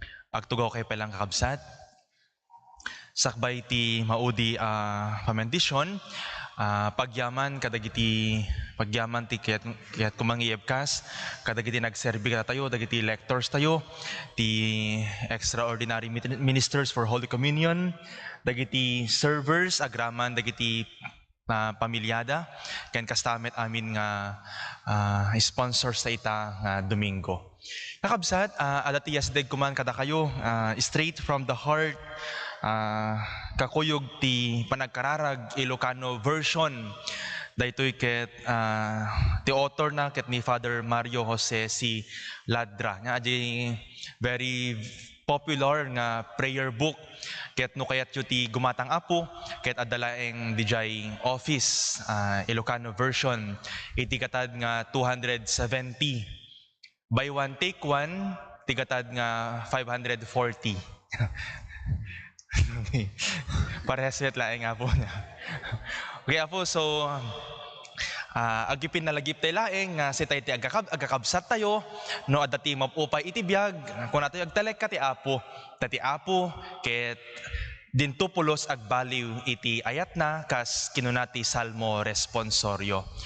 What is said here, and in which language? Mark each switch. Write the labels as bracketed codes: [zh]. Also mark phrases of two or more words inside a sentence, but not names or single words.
[ilo] Agtugaw kay pelang kakabsat. Sakbay ti maudi a pamendisyon, a, pagyaman kadagiti, pagyaman ti kayat, kayat kumangiyebkas, kadagiti nagserbi kada tayo, dagiti lectors tayo, ti [en] extraordinary mit-, ministers for Holy Communion, [ilo] dagiti servers, agraman, dagiti, a, pamilyada, ken kastamet amin nga, a, sponsors ta ita nga Domingo. Kakabsat, a, adda ti yasdeg kuman kada kayo, a, [en] straight from the heart, [ilo] a, kakuyog ti panagkararag [en] Ilocano version. [ilo] Daytoy ket, a, ti author na ket ni Father Mario Jose C. Ladra. Nga, di [en] very popular [ilo] nga [en] prayer book. [ilo] Ket no kayat yu ti gumatang Apo, ket adda laeng dijay office, a, [en] Ilocano version. [ilo] Iti katad nga [en] two hundred seventy. Buy one, take one, [ilo] ti katad nga [en] five hundred forty. [ilo] Parehas met laeng Apo niya. Okay, Apo, so, ah, agipin nalagip tayo laeng nga si tayo ti agakab-, agakabsat tayo, no, adda ti mapupay iti biag, kung ato agtalek ka ti Apo, ta ti Apo, ket dinto pulos agbaliw iti ayat na, kas kinuna ti Salmo responsorio.